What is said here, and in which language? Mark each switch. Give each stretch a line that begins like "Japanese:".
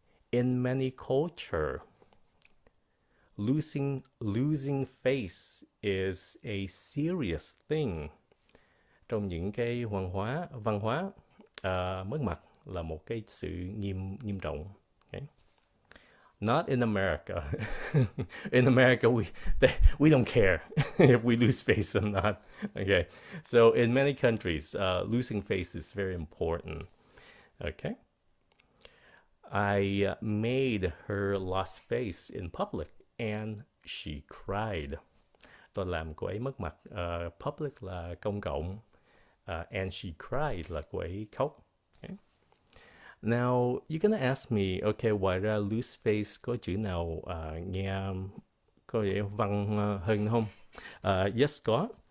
English: In many culture, losing face is a serious thing.
Vietnamese: Trong những cái văn hóa, mất mặt là một cái sự nghiêm trọng.
English: Okay? Not in America. In America, we don't care if we lose face or not. Okay, so in many countries, losing face is very important. Okay. I made her lost face in public and she cried.
Vietnamese: Tôi làm cô ấy mất mặt. Public là công cộng.
English: And she cried
Vietnamese: là cô ấy khóc.
English: Okay. Now, you're gonna ask me, okay,
Vietnamese: ngoài ra lose face có chữ nào nghe có vẻ văn hơn không? Yes, có.